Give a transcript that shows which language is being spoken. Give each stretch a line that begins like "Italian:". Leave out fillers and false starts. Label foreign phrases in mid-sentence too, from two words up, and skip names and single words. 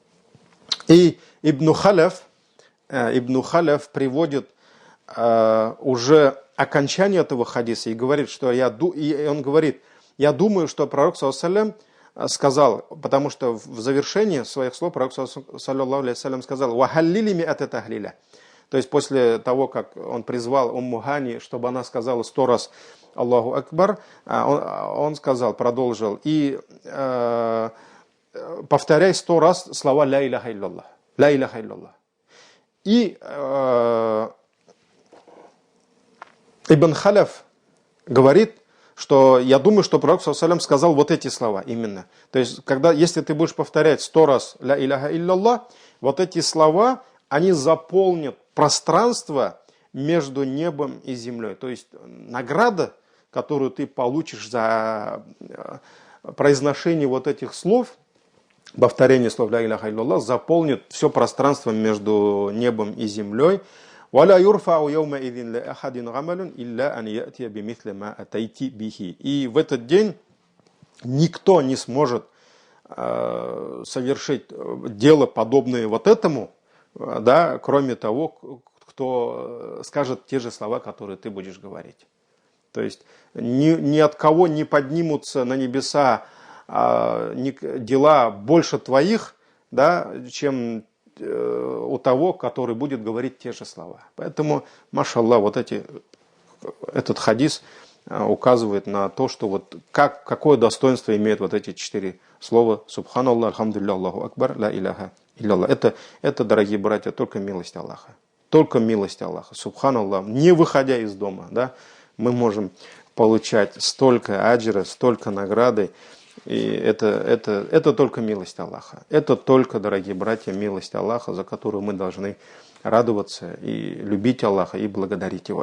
Russian: И Ибн Халяф приводит уже окончание этого хадиса и говорит, что он говорит, я думаю, что пророк
Arabic: صلى الله عليه
Russian: сказал, потому что в завершении своих слов пророк
Arabic: صلى الله عليه
Russian: сказал,
Arabic: «وهللي مائة تهليلة».
Russian: То есть после того, как он призвал Умму Хани, чтобы она сказала 100 раз
Arabic: الله أكبر,
Russian: он сказал, продолжил, и повторяй 100 раз слова
Arabic: «لا إله إلا الله». «لا إله إلا الله».
Russian: И Ибн Халяф говорит, что я думаю, что пророк
Arabic: صلى الله عليه
Russian: сказал вот эти слова именно. То есть, если ты будешь повторять 100 раз
Arabic: «لا إله إلا الله»,
Russian: вот эти слова, они заполнят пространство между небом и землей. То есть награда, которую ты получишь за произношение вот этих слов, повторение слов
Arabic: «لا إله إلا الله»,
Russian: заполнит все пространство между небом и землей.
Arabic: «ولا يرفع يومئذ لأحد عمل إلا أن يأتي بمثل ما أتيت به».
Russian: И в этот день никто не сможет совершить дело, подобное вот этому, да, кроме того, кто скажет те же слова, которые ты будешь говорить. То есть ни от кого не поднимутся на небеса дела больше твоих, да, чем у того, который будет говорить те же слова. Поэтому, машаллах, этот хадис указывает на то, что вот какое достоинство имеют вот эти 4 слова:
Arabic: سبحان الله، الحمد لله، الله أكبر، لا إله إلا الله.
Russian: Это, дорогие братья, только милость Аллаха. Только милость Аллаха. Субханаллах. Не выходя из дома, да, мы можем получать столько аджира, столько награды. И это только милость Аллаха. Это только, дорогие братья, милость Аллаха, за которую мы должны радоваться и любить Аллаха и благодарить Его.